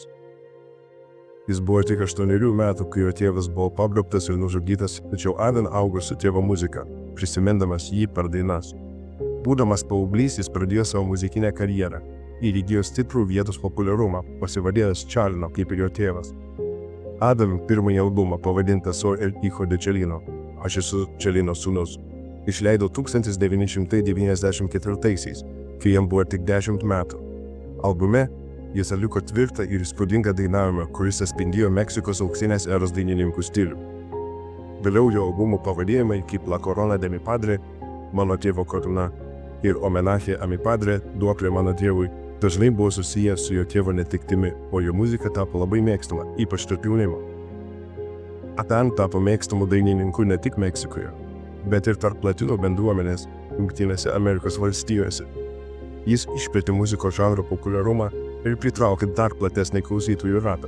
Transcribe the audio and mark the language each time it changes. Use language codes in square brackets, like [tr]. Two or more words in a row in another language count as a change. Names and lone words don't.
[lt] Jis buvo tik 8 metų, kai jo tėvas buvo pagrobtas ir nužudytas, tačiau Adan augo su tėvo muzika, prisimindamas jį per dainas. Būdamas paauglys, jis pradėjo savo muzikinę karjerą ir įgijo stiprų vietos populiarumą, pasivadėjęs Čelno kaip ir jo tėvas. Adam pirmąjį albumą pavadintą Soy el hijo de Chelino, aš esu Čelino sūnus, išleido 1994-aisiais, kai jam buvo tik 10 metų. Albume jis atliko tvirtą ir įspūdingą dainavimą, kuris atspindėjo Meksikos auksinės eros dainininkų stilių. Vėliau jo albumų pavadėjimai kaip La Corona de mi padre, Mano tėvo karūna ir Homenaje a mi padre, duoklė mano tėvui, dažnai buvo susijęs su jo tėvo netektimi, o jo muzika tapo labai mėgstama, ypač tarp jaunimo. Adan tapo mėgstamu dainininku ne tik Meksikoje, bet ir tarp latino bendruomenės Jungtinėse Amerikos valstijose. Jis išplėtė muzikos žanro populiarumą ir pritraukė dar platesnį klausytojų ratą.